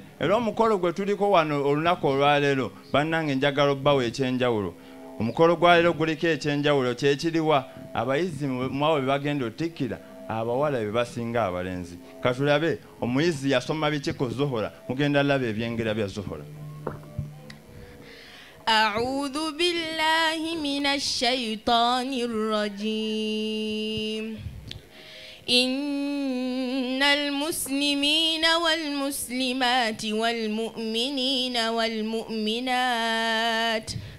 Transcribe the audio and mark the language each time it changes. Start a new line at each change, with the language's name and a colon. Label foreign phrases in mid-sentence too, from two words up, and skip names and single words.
Ganda: Era omukolo gwe tuliko wano olunaku olwaleero bannange njagala obbawo ekyenjawulo. Omukolo gwa leero guliko ekyenjawulo kyekiriwa abayizi mwawe bagenda otikkira abawala be basinga abalenzi. Katulabe omuyizi yasoma biki ku Zuhra, mugenda laba ebyengera bya Zuhra.
Arabic: أعوذ بالله من الشيطان الرجيم إن المسلمين والمسلمات والمؤمنين والمؤمنات